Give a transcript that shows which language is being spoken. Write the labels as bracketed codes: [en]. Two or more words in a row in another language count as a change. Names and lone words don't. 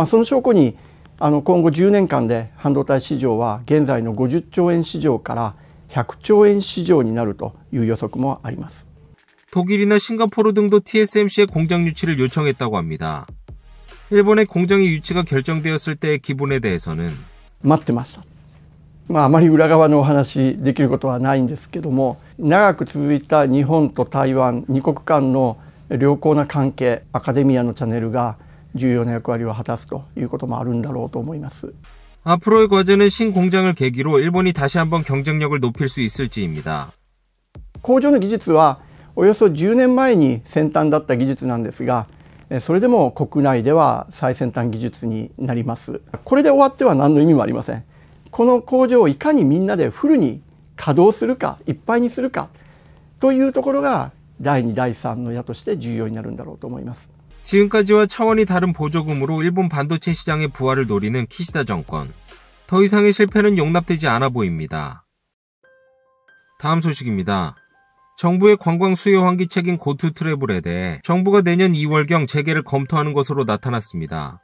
[ja] その証拠に今後10年間で半導体市場は現在の50兆円市場から100兆円市場になるという予測もあります。 [ko] 독일이나 싱가포르 등도 TSMC의 공장 유치를 요청했다고 합니다. 일본의 공장의 유치가 결정되었을 때의 기분에 대해서는 [ja] 待ってました。あまり裏側のお話できることはないんですけども、長く続いた日本と台湾2国間の良好な関係、アカデミアのチャンネルが重要な役割を果たすということもあるんだろうと思います。 [ko] 앞으로의 과제는 신공장을 계기로 일본이 다시 한번 경쟁력을 높일 수 있을지입니다. [ja] 工場の技術はおよそ10年前に先端だった技術なんですが、それでも国内では最先端技術になります。これで終わっては何の意味もありません。この工場をいかにみんなでフルに稼働するか、いっぱいにするかというところが第2、第3の矢として重要になるんだろうと思います。 [ko] 지금까지와 차원이 다른 보조금으로 일본 반도체 시장의 부활을 노리는 키시다 정권. 더 이상의 실패는 용납되지 않아 보입니다. 다음 소식입니다. 정부의 관광 수요 환기책인 고투 트래블에 대해 정부가 내년 2월경 재개를 검토하는 것으로 나타났습니다.